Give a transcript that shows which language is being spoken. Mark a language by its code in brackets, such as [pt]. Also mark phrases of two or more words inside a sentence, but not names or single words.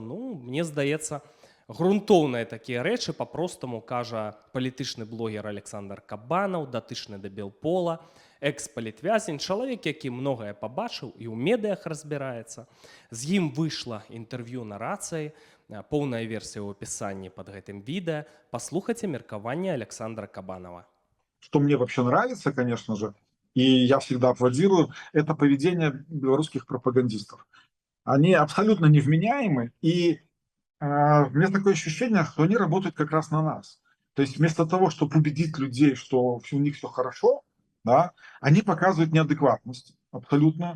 [be] Ну, мне здаецца, грунтоўныя такія рэчы па-простаму кажа палітычны блогер Александр Кабанаў, датычны да Белпола, экс-палітвязень, чалавек, які многае пабачыў і ў медыях разбіраецца. З ім выйшла інтэрв'ю на рацыі, поўная версія ў апісанні пад гэтым відэа. Паслухайце меркаванне Александра Кабанова. [ru] Что мне вообще нравится, конечно же, и я всегда аплодирую, это поведение белорусских пропагандистов. Они абсолютно невменяемы, и у меня такое ощущение, что они работают как раз на нас. То есть вместо того, чтобы убедить людей, что у них все хорошо, да, они показывают неадекватность абсолютно.